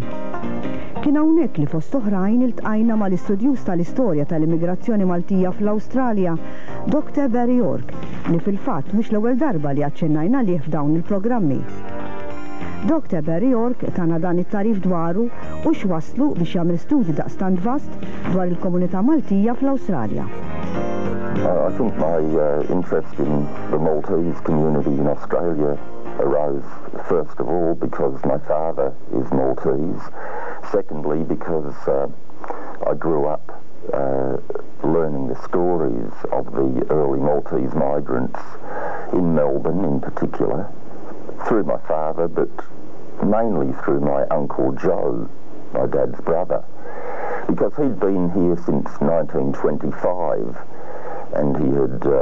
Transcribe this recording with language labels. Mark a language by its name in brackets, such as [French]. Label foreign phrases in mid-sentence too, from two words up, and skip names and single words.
[Maltese] Kien hawnhekk li fost oħrajn iltqajna mal-istudjuż tal-istorja tal-immigrazzjoni Maltija fl-Awstralja, Dr. Barry York, li fil-fatt mhux l-ewwel darba li aċċennajna lih f'dawn il-programmi. Dr. Barry York tana dan it-tarif dwaru u x'waslu biex jagħmel studju daqstant vast dwar il-komunità Maltija fl-Awstralja. [English] I think my interest in the Maltese community in Australia arose first of all because my father is Maltese. Secondly, because I grew up learning the stories of the early Maltese migrants in Melbourne in particular, through my father, but mainly through my Uncle Joe, my dad's brother, because he'd been here since 1925 and he had